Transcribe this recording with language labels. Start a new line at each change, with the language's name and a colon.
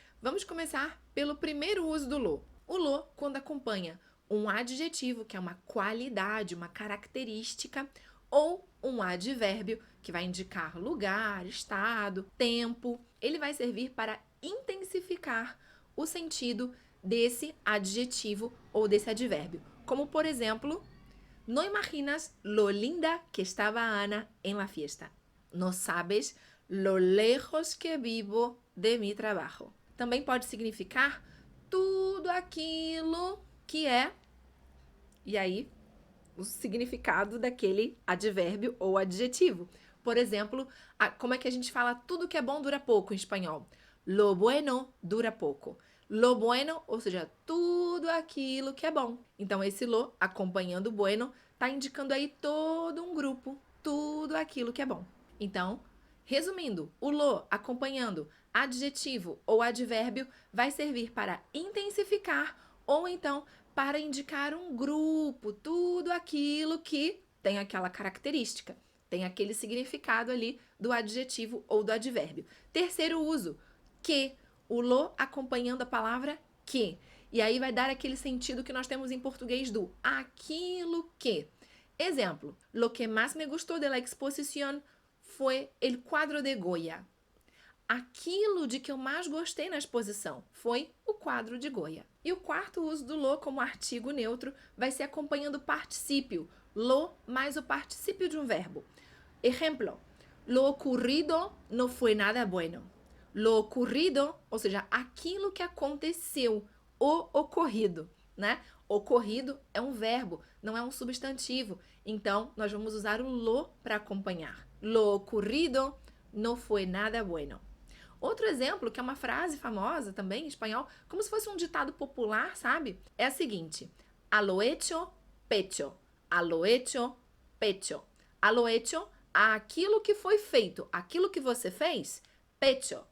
Portuguese: Vamos começar pelo primeiro uso do lo. O lo, quando acompanha um adjetivo, que é uma qualidade, uma característica, ou um advérbio, que vai indicar lugar, estado, tempo, ele vai servir para intensificar o sentido desse adjetivo ou desse advérbio. Como, por exemplo,
Spanish: no imaginas lo linda que estaba Ana en la fiesta. No sabes lo lejos que vivo de mi trabajo.
Portuguese: Também pode significar tudo aquilo que é, e aí o significado daquele advérbio ou adjetivo. Por exemplo, como é que a gente fala tudo que é bom dura pouco em espanhol?
Spanish: Lo bueno dura
Portuguese: pouco.
Spanish: Lo bueno,
Portuguese: ou seja, tudo aquilo que é bom. Então, esse lo, acompanhando o bueno, está indicando aí todo um grupo, tudo aquilo que é bom. Então, resumindo, o lo, acompanhando adjetivo ou advérbio, vai servir para intensificar ou então para indicar um grupo, tudo aquilo que tem aquela característica, tem aquele significado ali do adjetivo ou do advérbio. Terceiro uso, que. O lo acompanhando a palavra que. E aí vai dar aquele sentido que nós temos em português do aquilo que.
Spanish: Exemplo, lo que más me gustó de la exposición fue el cuadro de Goya.
Portuguese: Aquilo de que eu mais gostei na exposição foi o quadro de Goya. E o quarto uso do lo como artigo neutro vai ser acompanhando o particípio. Lo mais o particípio de um verbo.
Spanish: Exemplo, lo ocurrido no fue nada bueno. Lo ocurrido,
Portuguese: ou seja, aquilo que aconteceu, o ocorrido, né? Ocorrido é um verbo, não é um substantivo. Então, nós vamos usar o lo para acompanhar.
Spanish: Lo ocurrido no fue nada bueno.
Portuguese: Outro exemplo, que é uma frase famosa também em espanhol, como se fosse um ditado popular, sabe? É a seguinte:
Spanish: a lo hecho, pecho. A lo hecho, pecho. A lo hecho,
Portuguese: aquilo que foi feito, aquilo que você fez,
Spanish: pecho.